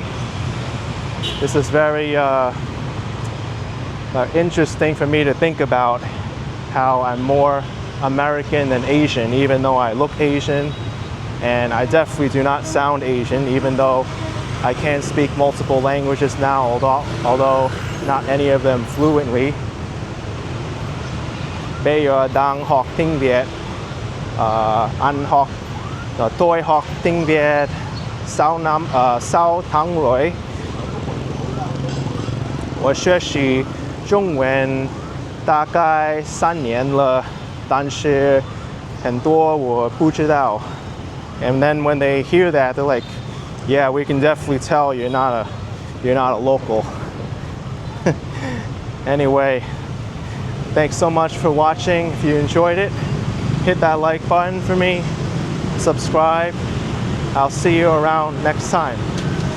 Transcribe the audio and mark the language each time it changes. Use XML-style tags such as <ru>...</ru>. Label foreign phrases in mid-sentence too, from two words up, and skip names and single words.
<en>This is very interesting for me to think about how I'm more American than Asian, even though I look Asian, and I definitely do not sound Asian, even though I can speak multiple languages now, although not any of them fluently.</en> <vi>Bây giờ đang học tiếng Việt, anh học tôi học tiếng Việt 6 tháng rồi.</vi> <zh>我学习中文大概3年了，但是很多我不知道。</zh> <en>And then when they hear that, they're like, "Yeah, we can definitely tell you're not a local." Anyway, thanks so much for watching. If you enjoyed it, hit that like button for me, subscribe. I'll see you around next time.</en>